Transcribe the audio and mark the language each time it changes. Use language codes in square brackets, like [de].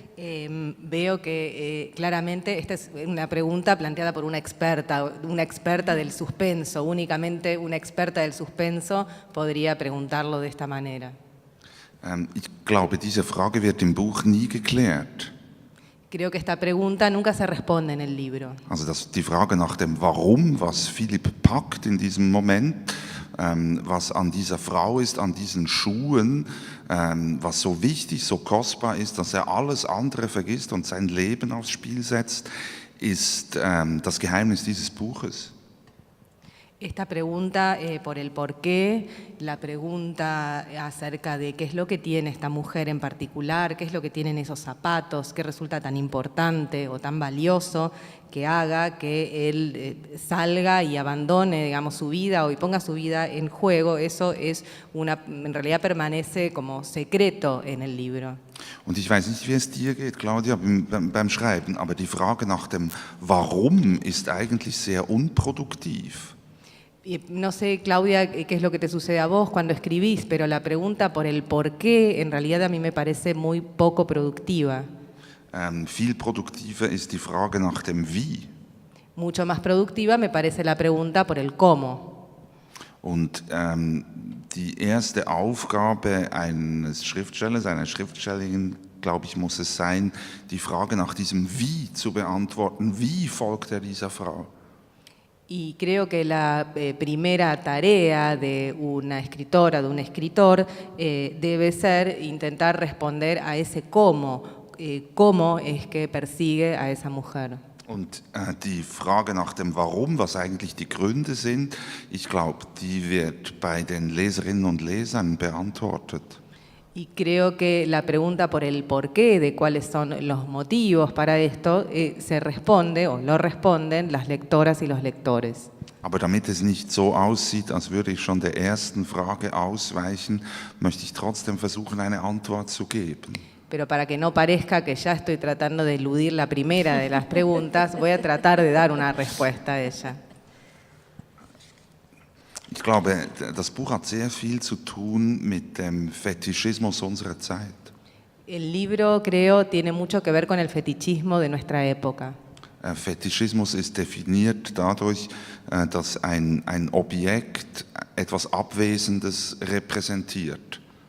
[es] Veo que claramente esta es una pregunta planteada por una experta del suspenso. Únicamente una experta del suspenso podría preguntarlo de esta manera. [de] Ich glaube, diese Frage wird im Buch nie geklärt. [es] Creo que esta pregunta nunca se responde en el libro. [de] Also die Frage nach dem Warum, was Philipp packt in diesem Moment, was an dieser Frau ist, an diesen Schuhen, was so wichtig, so kostbar ist, dass alles andere vergisst und sein Leben aufs Spiel setzt, ist das Geheimnis dieses Buches. [es] Esta pregunta por el por qué, la pregunta acerca de qué es lo que tiene esta mujer en particular, qué es lo que tienen esos zapatos, qué resulta tan importante o tan valioso que haga que él salga y abandone, digamos, su vida y ponga su vida en juego, eso es en realidad permanece como secreto en el libro. [de] Und ich weiß nicht, wie es dir geht, Claudia, beim Schreiben, aber die Frage nach dem Warum ist eigentlich sehr unproduktiv. [es] No sé, Claudia, qué es lo que te sucede a vos cuando escribís, pero la pregunta por el por qué en realidad a mí me parece muy poco productiva. [de] Viel produktiver ist die Frage nach dem Wie. [es] Mucho más productiva me parece la pregunta por el cómo. [de] Und die erste Aufgabe eines Schriftstellers, einer Schriftstellerin, glaube ich, muss es sein, die Frage nach diesem Wie zu beantworten. Wie folgt er dieser Frau? [es] Y creo que la primera tarea de una escritora, de un escritor, debe ser intentar responder a ese cómo es que persigue a esa mujer. [de] Und die Frage nach dem Warum, was eigentlich die Gründe sind, ich glaube, die wird bei den Leserinnen und Lesern beantwortet. [es] Y creo que la pregunta por el porqué, de cuáles son los motivos para esto, se responde o lo responden las lectoras y los lectores. [de] Aber damit es nicht so aussieht, als würde ich schon der ersten Frage ausweichen, möchte ich trotzdem versuchen, eine Antwort zu geben. [es] Pero para que no parezca que ya estoy tratando de eludir la primera de las preguntas, voy a tratar de dar una respuesta a ella. [de] Ich glaube, das Buch hat sehr viel zu tun mit dem Fetischismus unserer Zeit. [es] El libro, creo, tiene mucho que ver con el fetichismo de nuestra época. [de] Fetischismus ist definiert dadurch, dass ein Objekt etwas Abwesendes repräsentiert.